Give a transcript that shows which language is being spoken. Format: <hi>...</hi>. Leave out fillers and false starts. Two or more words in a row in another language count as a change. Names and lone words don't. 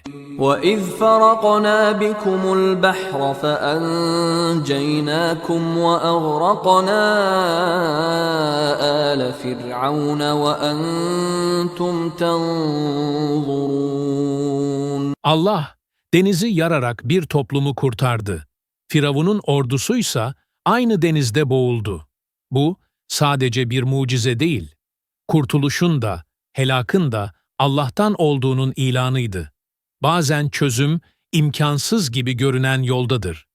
<ar>وَإِذْ فَرَقْنَا بِكُمُ الْبَحْرَ فَأَنْجَيْنَاكُمْ وَأَغْرَقْنَا آلَ فِرْعَوْنَ وَأَنْتُمْ تَنْظُرُونَ.</ar> <tr>Allah, denizi yararak bir toplumu kurtardı. Firavun'un ordusuysa aynı denizde boğuldu. Bu, sadece bir mucize değil, kurtuluşun da, helakın da Allah'tan olduğunun ilanıydı. Bazen çözüm, imkansız gibi görünen yoldadır.</tr>